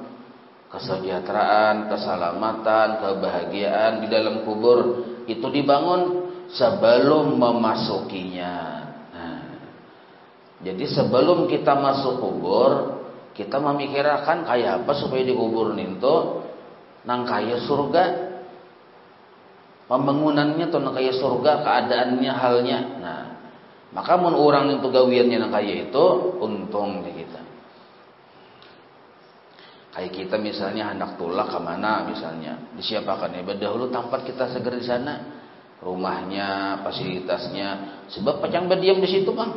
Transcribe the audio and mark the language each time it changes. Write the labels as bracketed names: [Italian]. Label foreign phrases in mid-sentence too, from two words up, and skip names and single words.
[Indonesian] Kesejahteraan, keselamatan, kebahagiaan di dalam kubur itu dibangun sebelum memasukinya. Nah, jadi sebelum kita masuk kubur, kita memikirkan kayak apa supaya dikubur itu [Banjar] nang kaya surga. [Indonesian] Pembangunannya tuh [Banjar] nang kaya surga, [Indonesian] keadaannya halnya. [Banjar] Nah, maka mun orang itu gawiannya nang kaya itu untung di kita. [Indonesian] Kayak kita misalnya hendak tulak ke mana misalnya, disiapakan ya dahulu tempat kita seger di sana, rumahnya, fasilitasnya, sebab [Banjar] pacang berdiam [Indonesian] di situ bang.